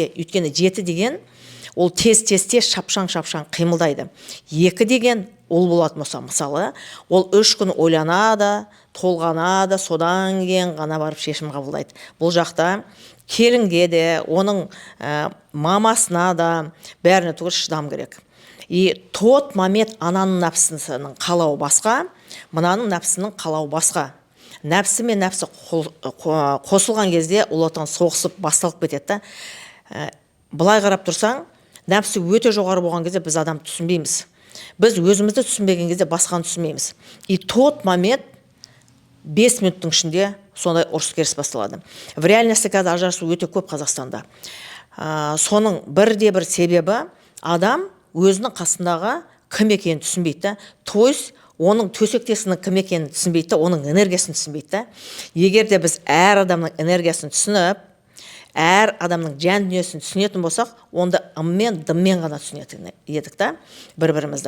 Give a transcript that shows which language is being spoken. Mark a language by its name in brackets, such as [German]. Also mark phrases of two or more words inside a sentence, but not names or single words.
[Kazakh] Өйткені 7 деген ол тез шапшаң қимылдайды. 2 деген ол болатын болса, мысалы, ол 3 күн ойланады, толғанады, содан кейін ғана барып шешім қабылдайды. Бұл жақта келінге де, оның мамасына да бәріне түгел шыдам керек. [Russian] И тот момент [Kazakh] ананың нәпсісінің қалауы басқа, мынаның нәпсінің қалауы басқа. Нәпсі мен нәпсі қосылған кезде ұлы отан соғысып басталып кетеді. Былай қарап тұрсаң, нәпсі өте жоғары болған кезде біз адам түсінбейміз. Біз өзімізді түсінбеген кезде басқаны түсінбейміз. [Russian] И тот момент [Kazakh] 5 минуттың ішінде сондай ұрыс керіс басталады. [Russian] В реальности [Kazakh] қазір ажырасу өте көп Қазақстанда. Соның бірде-бір себебі адам өзінің қасындағы кім екенін түсінбейді. [Russian] То есть [Kazakh] оның төсектесінің кім екенін түсінбейді, оның энергиясын түсінбейді. Егер де біз әр адамның энергиясын түсініп, әр адамның жан дүниесін түсінетін болсақ, онда ыммен, дыммен ғана түсінетін едік та, бір-бірімізді.